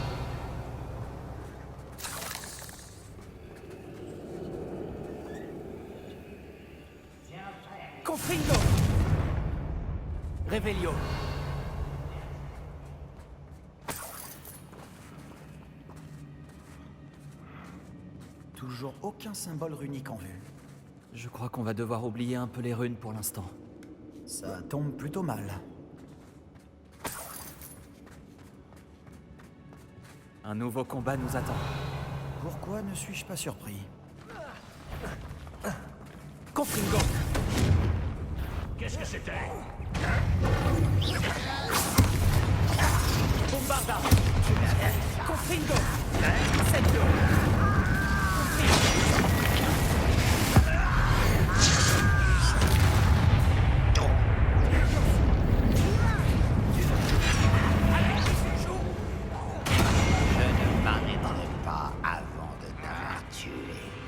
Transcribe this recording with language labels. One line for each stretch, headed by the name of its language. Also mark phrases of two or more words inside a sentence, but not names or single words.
French: Confringo. Revelio. Toujours aucun symbole runique en vue. Je crois qu'on va devoir oublier un peu les runes pour l'instant. Ça tombe plutôt mal. Un nouveau combat nous attend. Pourquoi ne suis-je pas surpris? Confringo. Qu'est-ce que c'était? Bombarda. Confringo. Incendio. Je ne m'arrêterai pas avant de t'avoir tué.